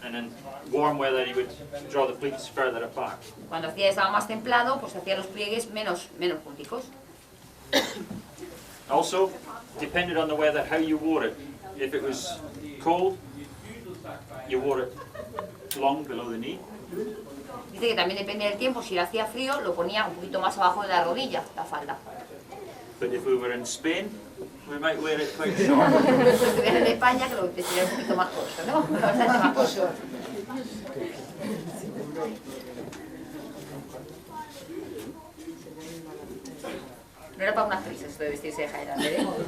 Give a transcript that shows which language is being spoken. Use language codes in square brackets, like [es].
[en] And in warm weather, you would draw the pleats further apart. [es] Cuando estaba más templado, pues hacía los pliegues menos junticos. [en] Also, depended on the weather, how you wore it. If it was cold, you wore it long below the knee. [es] Dice que también depende del tiempo, si hacía frío, lo ponía un poquito más abajo de la rodilla, la falda. [en] But if we were in Spain, we might wear it quite short. [es] Si estuviera en España, que lo sería un poquito más corto, ¿no? Bastante más corto. No era para unas prisas esto de vestirse de Highlander, ¿eh?